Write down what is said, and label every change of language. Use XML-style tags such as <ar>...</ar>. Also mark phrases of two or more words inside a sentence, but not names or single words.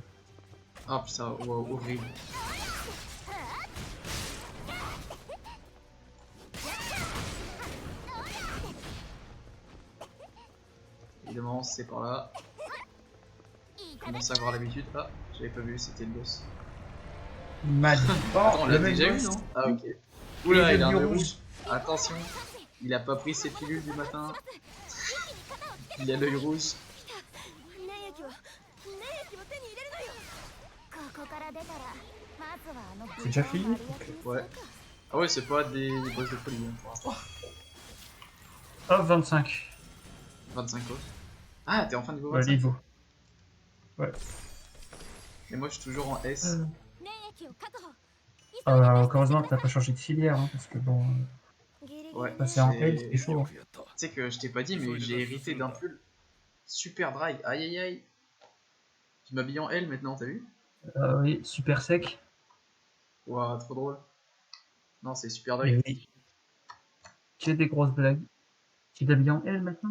<fr>Ah putain, wow, horrible. Évidemment, c'est par là. Je commence à avoir l'habitude. Ah, j'avais pas vu, c'était le boss. Mal. Attends, on l'a le même déjà eu, boss. non? Ah, ok. Oula, il a un devenu œil rouge. rouge. Attention, il a pas pris ses pilules du matin. Il a l'œil rouge.</fr> <ja>粘液を手に入れるのよここから出たらまずはあの</ja> <fr>C'est déjà fini? Ouais. Ah ouais, c'est pas des boss de folie hein, pour l'instant. Hop, 25. 25 autres. Ah, t'es enfin niveau Ouais, 25. niveau. Ouais. Et moi, je suis toujours en S.</fr> <ja>粘液を確保急いで</ja> <fr>Heureusement que t'as pas changé de filière, hein, parce que bon...</fr> <ja>ギリギリ</ja> <fr>Ouais. Passer en L, j'ai- c'est chaud.</fr> <ja>やった</ja> <fr>Tu sais que je t'ai pas dit, mais j'ai hérité d'un pull</fr> <en>super dry.</en> <fr>Aïe aïe aïe. Tu m'habilles en L maintenant, t'as vu? Oui, super sec. Ouah, trop drôle. Non, c'est</fr> <en>super dry.</en> <fr>Et oui. J'ai des grosses blagues. Tu t'habilles en L maintenant?</fr>